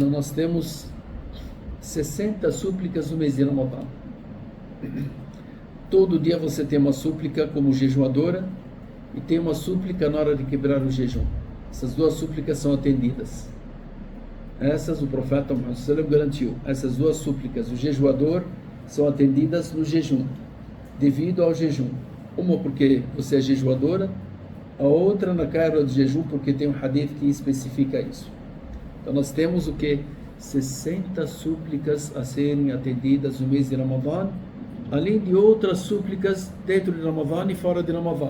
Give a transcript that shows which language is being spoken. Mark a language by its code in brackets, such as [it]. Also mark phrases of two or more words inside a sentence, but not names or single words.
[pt] Não, nós temos 60 súplicas no mês de Ramadã. Todo dia você tem uma súplica como jejuadora e tem uma súplica na hora de quebrar o jejum. Essas duas súplicas são atendidas. Essas o profeta Muhammad [ar] صلى الله عليه وسلم [pt] garantiu. Essas duas súplicas, o jejuador, são atendidas no jejum, devido ao jejum. Uma porque você é jejuadora, a outra na cara do jejum porque tem um hadith que especifica isso. Então nós temos o que? 60 súplicas a serem atendidas no mês de Ramadã, além de outras súplicas dentro de Ramadã e fora de Ramadã.